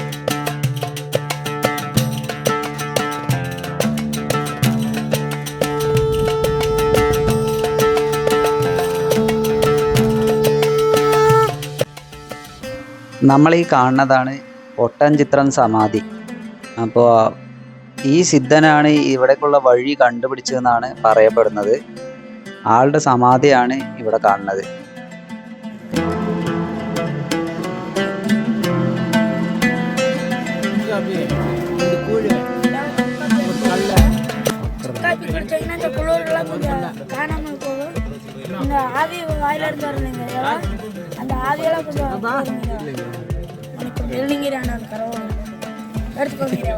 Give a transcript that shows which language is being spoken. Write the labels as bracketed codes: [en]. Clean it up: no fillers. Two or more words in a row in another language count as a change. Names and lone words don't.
[ml] നമ്മൾ ഈ കാണുന്നതാണ് ഒട്ടൻചിത്രം സമാധി. അപ്പോൾ ഈ സിദ്ധനാണ് ഇവിടേക്കുള്ള വഴി കണ്ടുപിടിച്ചതെന്നാണ് പറയപ്പെടുന്നത്. ആളുടെ സമാധിയാണ് ഇവിടെ കാണുന്നത്. [ta] இந்த ஆவி வாயில இருந்து வரலைங்க, அந்த ஆவியெல்லாம் கொஞ்சம் வெள்ளிங்கிரி ஆனா எடுத்துக்கோங்க.